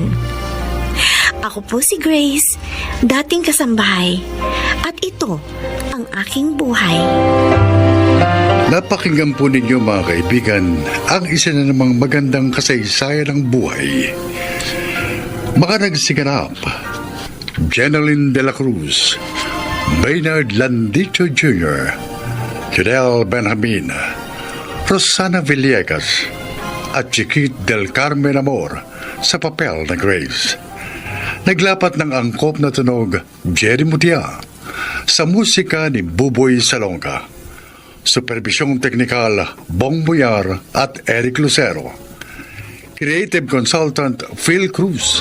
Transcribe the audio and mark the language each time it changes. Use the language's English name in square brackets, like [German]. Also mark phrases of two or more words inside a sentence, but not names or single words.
[Filipino] Ako po si Grace, dating kasambahay, at ito ang aking buhay. Napakinggan po ninyo mga kaibigan ang isa na namang magandang kasaysayan ng buhay. Mga nagsiganap, Jeneline de la Cruz, Maynard Landito Jr., Fidel Benjamin, Rosana Villegas, at Chiquit del Carmen Amor sa papel na Grace. Naglapat ng angkop na tunog Jerry Mutia sa musika ni Buboy Salonga. Supervisyong teknikal Bong Boyar at Eric Lucero. [English] Creative Consultant [Filipino] Phil Cruz.